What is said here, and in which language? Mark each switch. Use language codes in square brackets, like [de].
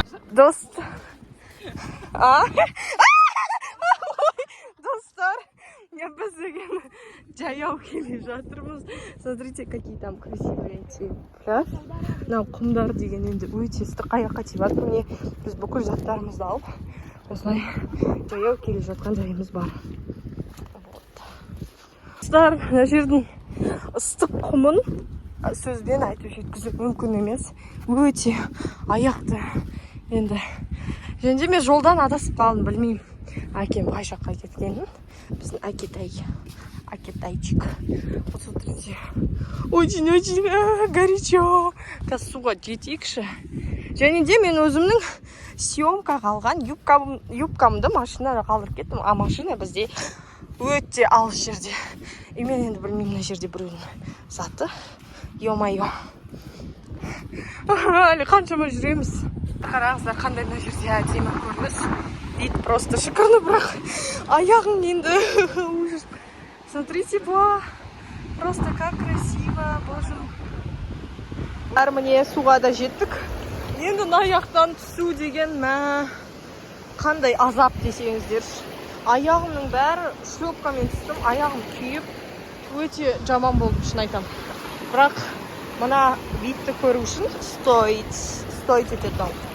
[kk] Достар. Достар, біз деген жаяу келе жатырмыз. [ru] Смотрите, какие там красивые эти пляж. [kk] Мынау құмдар деген енді өте ыстық аяққа тиіп жатыр. Міне біз бүкіл заттарымызды алып, осылай жаяу келе жатқан жайымыз бар. Достар, мына жердің ыстық құмын сөзбен айтып жеткізу мүмкін емес. Өте аяқты енді. Және мен жолдан адасып қалдым, білмеймін. Әкем қай жаққа кеткенін. Біздің Акетайчик. [ru] Вот смотрите. Очень-очень горячо. [kk] Қазір суға жетейікші. Және де мен өзімнің съемкаға алған юбкамды машинада қалдырып кеттім. А машина бізде өте алыс жерде. И мен енді білмеймін, мына жерде біреудің заты. Ё-майо. Әлі қаншама жүреміз. Қараңыздар, қандай мына жерде әдемі көрініс. [ru] Вид просто шикарный, [kk] бірақ аяғым енді [ru] ужас. Смотрите, просто как красиво, боже. [kk] Міне суға да жеттік. Енді аяқтан түсу деген қандай азап десеңіздер. Аяғымның бәрі шлепкамен түстім, аяғым күйіп, өте жаман болды, шын айтам. Бірақ мына видті көру үшін стоит етеді.